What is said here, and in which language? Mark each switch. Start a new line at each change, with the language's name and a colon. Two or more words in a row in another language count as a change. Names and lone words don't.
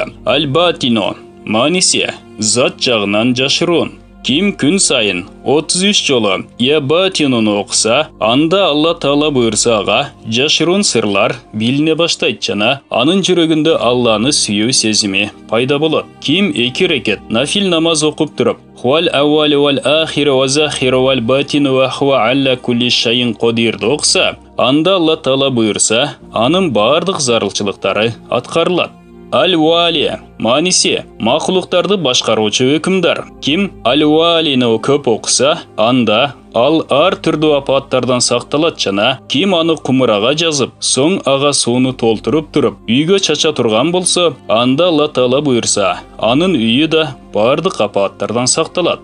Kyrgyz: Аль-Батино манisi зат жагынан жашыруун. Ким күн сайын 33 жолу Я Батинону окуса, анда Алла Таала буйрса ага жашыруун сырлар билине баштайт жана анын жүрөгүндө Алланы сүйүү сезими пайда болот. Ким 2 рекет нафил намаз окуп туруп,
Arabic: هو الأول والآخر والظاهر والباطن وهو على كل شيء قدير
Kyrgyz: окуса, анда Алла Таала буйрса, анын бардык зарылчылыктары аткарылат. Аль-Вали манisi макулуктарды башкаруучу өкүмдар. Ким Аль-Валини көп окуса, анда ал ар түрдүү апаттардан сакталат жана ким аны кумурага жазып, соң ага сууну толтуруп туруп, үйгө чача турган болсо, анда Алла Таала буйрса, анын үйү да бардык апаттардан сакталат.